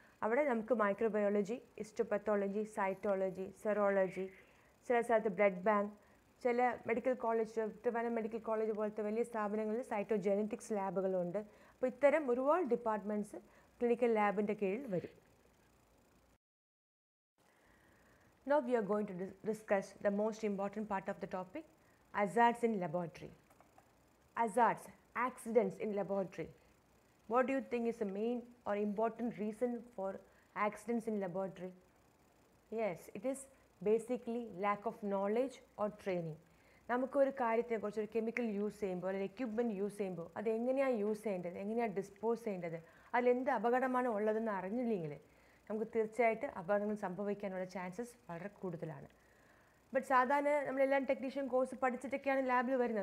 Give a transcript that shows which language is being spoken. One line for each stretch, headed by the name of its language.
Malayalam: അവിടെ നമുക്ക് microbiology, histopathology, cytology, serology, ചില സ്ഥലത്ത് ബ്ലഡ് ബാങ്ക്, ചില medical college, Trivandrum medical college പോലത്തെ വലിയ സ്ഥാപനങ്ങളിൽ സൈറ്റോജെനറ്റിക്സ് ലാബുകളുണ്ട്. അപ്പോൾ ഇത്തരം ഒരുപാട് ഡിപ്പാർട്ട്മെൻറ്റ്സ് ക്ലിനിക്കൽ ലാബിൻ്റെ കീഴിൽ വരും.
English: Now we are going to discuss the most important part of the topic, hazards in laboratory. Hazards, accidents in laboratory. What do you think is the main or important reason for accidents in laboratory? Yes, it is basically lack of knowledge or training.
Malayalam: നമുക്കൊരു കാര്യത്തെക്കുറിച്ച്, ഒരു chemical use ചെയ്യുമ്പോൾ അല്ലെങ്കിൽ equipment use ചെയ്യുമ്പോൾ അതെങ്ങനെയാണ് use ചെയ്യേണ്ടത്, എങ്ങനെയാണ് dispose ചെയ്യേണ്ടത്, അതിലെന്ത് അപകടമാണ് ഉള്ളതെന്ന് അറിഞ്ഞില്ലെങ്കിൽ നമുക്ക് തീർച്ചയായിട്ടും അപകടങ്ങൾ സംഭവിക്കാനുള്ള ചാൻസസ് വളരെ കൂടുതലാണ്. ബട്ട് സാധാരണ നമ്മളെല്ലാം ടെക്നീഷ്യൻ കോഴ്സ് പഠിച്ചിട്ടൊക്കെയാണ് ലാബിൽ വരുന്നത്.